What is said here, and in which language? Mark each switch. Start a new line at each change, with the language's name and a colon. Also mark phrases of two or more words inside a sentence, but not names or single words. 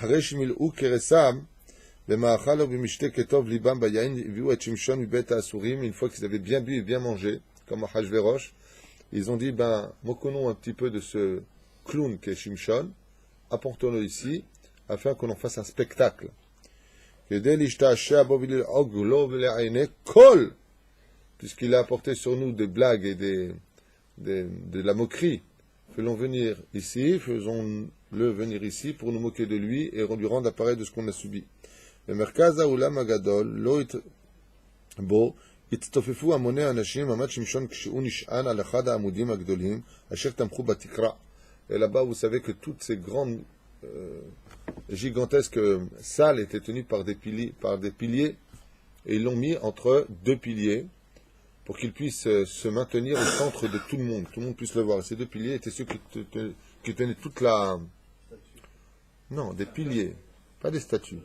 French: Après Shimil ou Keresam, Une fois qu'ils avaient bien bu et bien mangé, comme à Hachvérosh, ils ont dit, moquons-nous un petit peu de ce clown qui est Shimshon, apportons-le ici, afin qu'on en fasse un spectacle. Puisqu'il a apporté sur nous des blagues et de la moquerie, faisons venir ici, faisons-le venir ici pour nous moquer de lui et lui rendre appareil de ce qu'on a subi.
Hebrew: במרכז האולם הגדול בו הצטופפו המוני אנשים עמד שמשון כשהוא נשען על אחד העמודים הגדולים אשר תמכו בתקרה.
French: Et là-bas, vous savez que toutes ces grandes, gigantesques salles étaient tenues par des piliers, et ils l'ont mis entre deux piliers pour qu'ils puissent se maintenir au centre de tout le monde puisse le voir. Et ces deux piliers étaient ceux qui tenaient toute la... Non, des piliers, pas des statues.